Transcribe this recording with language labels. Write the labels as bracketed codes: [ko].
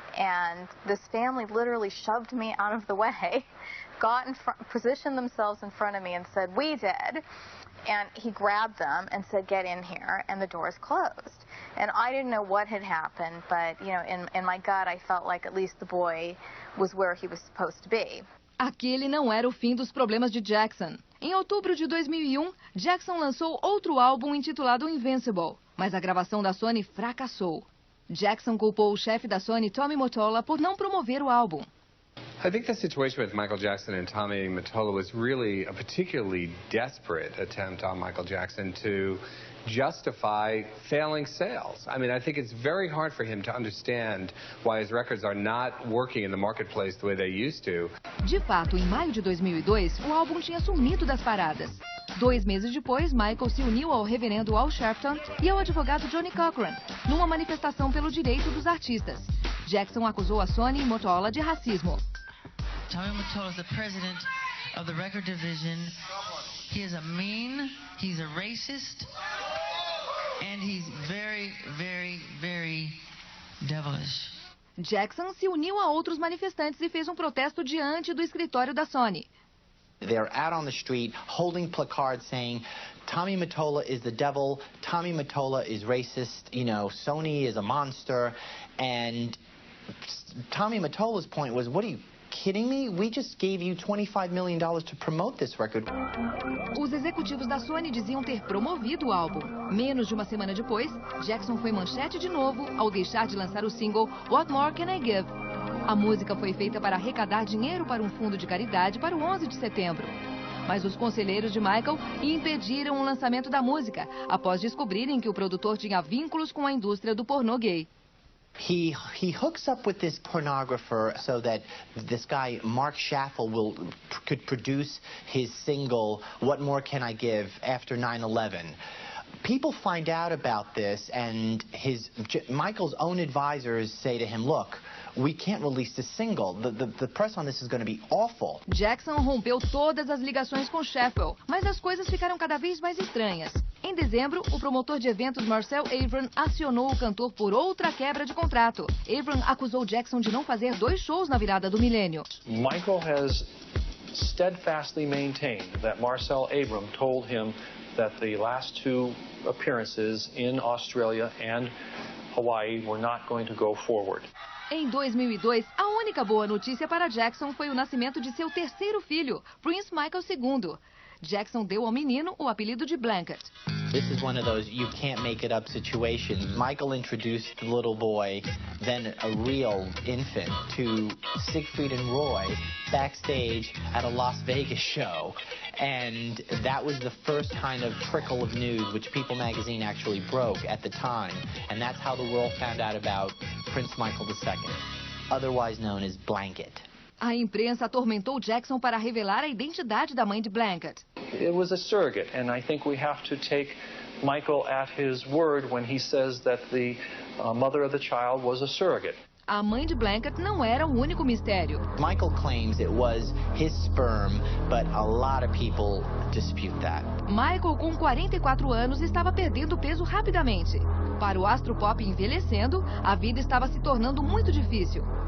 [en] And this family literally shoved me out of the way, got in front, positioned themselves in front of me and said, we did. And he grabbed them and said, get in here, and the doors closed. And I didn't know what had happened, but, you know, in my gut, I felt like at least the boy was where he was supposed to be. [pt] Aquele não era o fim dos problemas de Jackson. Em outubro de 2001, Jackson lançou outro álbum intitulado Invincible, mas a gravação da Sony fracassou. Jackson culpou o chefe da Sony, Tommy Mottola, por não promover o álbum. [en] I think the situation with Michael Jackson and Tommy Mottola was really a particularly desperate attempt on Michael Jackson to justify failing sales. I mean, I think it's very hard for him to understand why his records are not working in the marketplace the way they used to. [pt] De fato, em maio de 2002, o álbum tinha sumido das paradas. 2 meses depois, Michael se uniu ao reverendo Al Sharpton e ao advogado Johnny Cochran, numa manifestação pelo direito dos artistas. Jackson acusou a Sony e Mottola de racismo. [en] Tommy Mottola is the president of the record division. He is a mean, he's a racist, and he's very, very, very devilish. [pt] Jackson se uniu a outros manifestantes e fez um protesto diante do escritório da Sony. [en] They're out on the street holding placards saying, Tommy Mottola is the devil, Tommy Mottola is racist, you know, Sony is a monster. And Tommy Mottola's point was, what are you kidding me? We just gave you $25 million to promote this record. [pt] Os executivos da Sony diziam ter promovido o álbum. Menos de uma semana depois, Jackson foi manchete de novo ao deixar de lançar o single What More Can I Give? A música foi feita para arrecadar dinheiro para um fundo de caridade para o 11 de setembro. Mas os conselheiros de Michael impediram o lançamento da música, após descobrirem que o produtor tinha vínculos com a indústria do pornô gay. [en] He hooks up with this pornographer so that this guy, Mark Schaffel, could produce his single, What More Can I Give, after 9/11. People find out about this, and Michael's own advisors say to him, look, we can't release this single. The press on this is going to be awful. [pt] Jackson rompeu todas as ligações com Schaffel, mas as coisas ficaram cada vez mais estranhas. Em dezembro, o promotor de eventos Marcel Avron acionou o cantor por outra quebra de contrato. Avron acusou Jackson de não fazer 2 shows na virada do milênio. [en] Michael has steadfastly maintained that Marcel Avron told him that the last 2 appearances in Australia and Hawaii were not going to go forward. [pt] Em 2002, a única boa notícia para Jackson foi o nascimento de seu terceiro filho, Prince Michael II. Jackson deu ao menino o apelido de Blanket. [en] This is one of those you can't make it up situations. Michael introduced the little boy, then a real infant, to Siegfried and Roy backstage at a Las Vegas show. And that was the first kind of trickle of news which People magazine actually broke at the time. And that's how the world found out about Prince Michael II, otherwise known as Blanket. [pt] A imprensa atormentou Jackson para revelar a identidade da mãe de Blanket. [en] It was a surrogate, and I think we have to take Michael at his word when he says that the mother of the child was a surrogate. [pt] A mãe de Blanket não era o único mistério. [en] Michael claims it was his sperm, but a lot of people dispute that. [pt] Michael, com 44 anos, estava perdendo peso rapidamente. Para o astro pop envelhecendo, a vida estava se tornando muito difícil.